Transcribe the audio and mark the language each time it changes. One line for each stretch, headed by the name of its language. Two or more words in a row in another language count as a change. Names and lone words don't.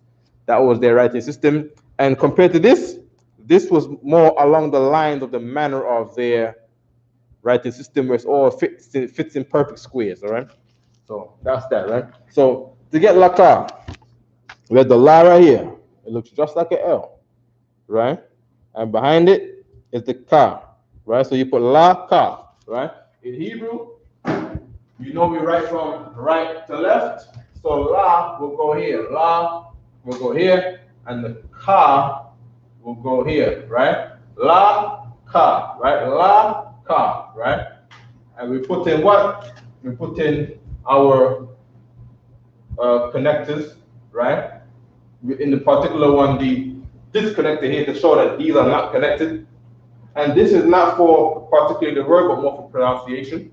English: That was their writing system. And compared to this was more along the lines of the manner of their writing system, where it's all fits in perfect squares, all right? So that's that, right? So to get laka, we have the la right here. It looks just like an L, right? And behind it is the ka, right? So you put la ka, right? In Hebrew, you know we write from right to left. So la will go here, la will go here, and the ka will go here, right? La ka, right? La ka, right? And we put in what? We put in our connectors, right? In the particular one, the disconnector here to show that these are not connected. And this is not for particularly the word, but more for pronunciation.